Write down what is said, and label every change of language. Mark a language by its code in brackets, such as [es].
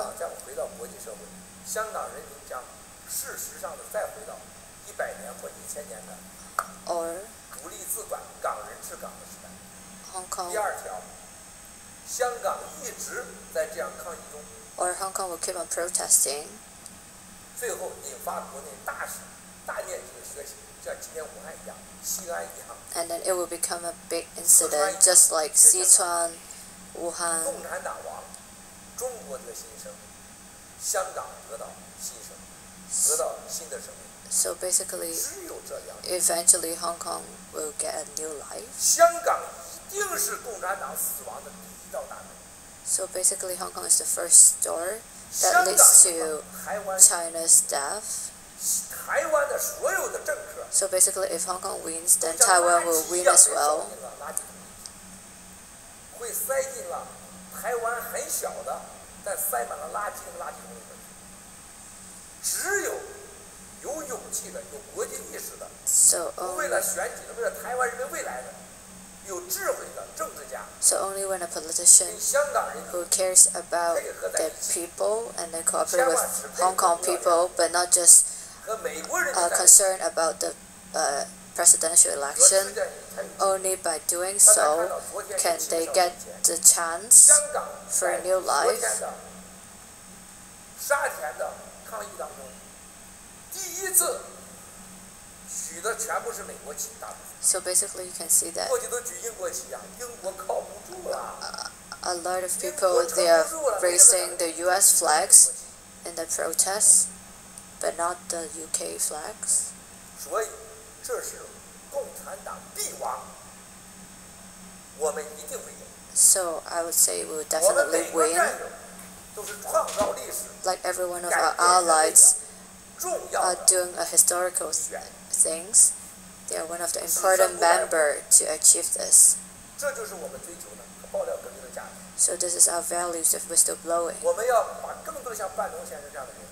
[zh] 香港将回到国际社会，香港人民将事实上的再回到100年或1000年的独立自管、港人治港的时代。 [en] Hong Kong. [zh] 第2条，香港一直在这样抗议中。 [en] Or Hong Kong will keep on protesting. [zh] 最后引发国内大面积的学习，像今天武汉一样，西安一样。 [en] And then it will become a big incident, just like Sichuan, Wuhan. [zh] 共产党亡，中国的新生，香港得到新生，得到新的生命。 [en] So basically, [zh] 只有这样。 [en] eventually Hong Kong will get a new life. [zh] 香港一定是共产党死亡的第1道大门。 [en] So basically, Hong Kong is the first door that leads to China's death. [zh] 台湾的所有的政客。 [en] So basically, if Hong Kong wins, then Taiwan will win as well. [zh] 会塞进了台湾很小的，但塞满了垃圾的垃圾桶里面。只有有勇气的、有国际意识的，为了选举的、为了台湾人民未来的，有智慧的政治家。 [en] So only when a politician who cares about the people and then cooperate with Hong Kong people, but not just concerned about the presidential election, only by doing so can they get the chance for a new life. [zh] 沙田的抗议当中，第1次举的全部是美国旗，大部分。 [en] So basically, you can see that [zh] 过去都举英国旗啊，英国靠不住了。 [en] A lot of people, they are raising the U.S. flags in the protests, but not the UK flags. [zh] 所以这是共产党必亡，我们一定会赢。 [en] So I would say we will definitely win. [zh] 都是创造历史。 [en] Like every one of our allies are doing a historical things. They are one of the important members to achieve this. [zh] 这就是我们追求的爆料革命的价值。 [en] So this is our values of whistleblowing. [zh] 我们要把更多像班农先生这样的人。